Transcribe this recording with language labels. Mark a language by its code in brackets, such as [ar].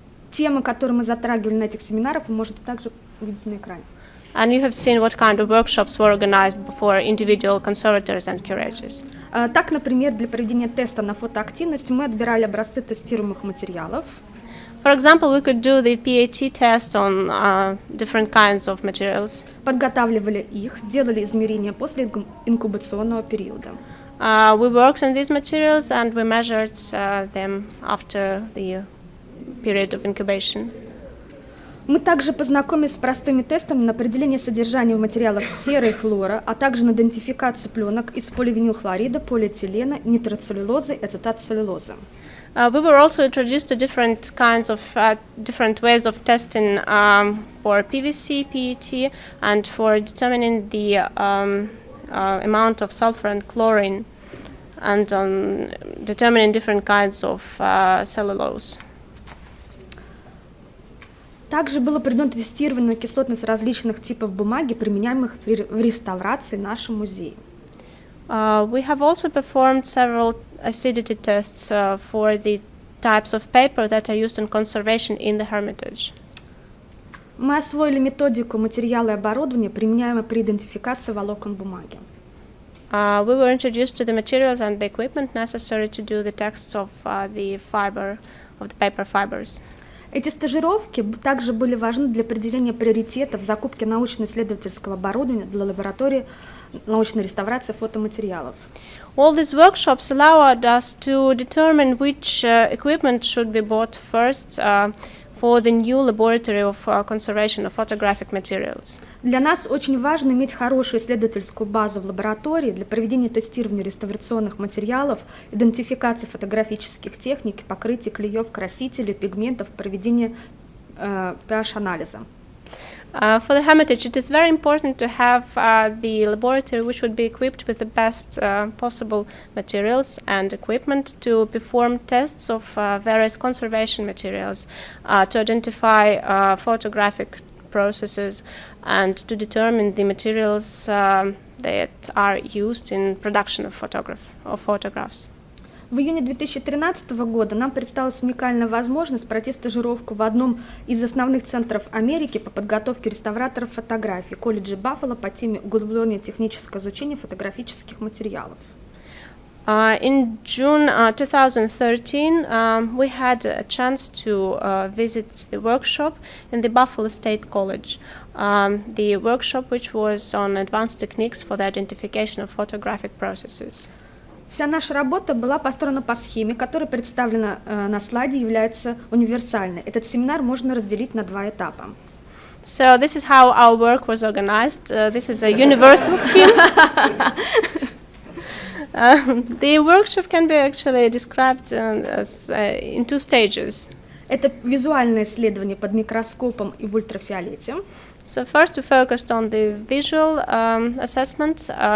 [ru] Темы, которые мы затрагивали на этих семинарах, вы можете также увидеть на экране. [en] And you have seen what kind of workshops were organized for individual conservators and curators. [ru] Так, например, для проведения теста на фотоактивность мы отбирали образцы тестируемых материалов. [en] For example, we could do the PAT test on different kinds of materials. [ru] Подготавливали их, делали измерения после инкубационного периода. [en] We worked on these materials and we measured them after the period of incubation. [ru] Мы также познакомились с простыми тестами на определение содержания в материалах серы и хлора, а также на идентификацию пленок из поливинилхлорида, полиэтилена, нитроцеллюлозы и ацетатцеллюлозы. [en] We were also introduced to different kinds of different ways of testing for PVC, PET, and for determining the amount of sulfur and chlorine, and determining different kinds of cellulose. [ru] Также было проведено тестирование на кислотность различных типов бумаги, применяемых в реставрации нашего музея. [en] We have also performed several acidity tests for the types of paper that are used in conservation in the Hermitage. [ru] Мы освоили методику материала и оборудования, применяемые при идентификации волокон бумаги. [en] We were introduced to the materials and the equipment necessary to do the tests of the paper fibers. [ru] Эти стажировки также были важны для определения приоритетов в закупке научно-исследовательского оборудования для лаборатории научной реставрации фотоматериалов. [en] All these workshops allowed us to determine which equipment should be bought first for the new laboratory of conservation of photographic materials. [ru] Для нас очень важно иметь хорошую исследовательскую базу в лаборатории для проведения тестирования реставрационных материалов, идентификации фотографических техник, покрытия клеев, красителей, пигментов, проведения pH-анализа. [en] For the Hermitage, it is very important to have the laboratory which would be equipped with the best possible materials and equipment to perform tests of various conservation materials, to identify photographic processes, and to determine the materials that are used in production of photographs. [ru] В июне 2013 года нам представилась уникальная возможность пройти стажировку в одном из основных центров Америки по подготовке реставраторов фотографий, колледже Баффало по теме углубленное техническое изучение фотографических материалов. [en] In June 2013, we had a chance to visit the workshop in the Buffalo State College, the workshop which was on advanced techniques for the identification of photographic processes. [ru] Вся наша работа была построена по схеме, которая представлена на слайде, является универсальной. Этот семинар можно разделить на два этапа. [en] So this is how our work was organized. This is a universal scheme. The workshop can be actually described as in two stages. [ru] Это visuальное исследование под микроскопом и в ультрафиолете. [en] So first we focused on the visual assessment.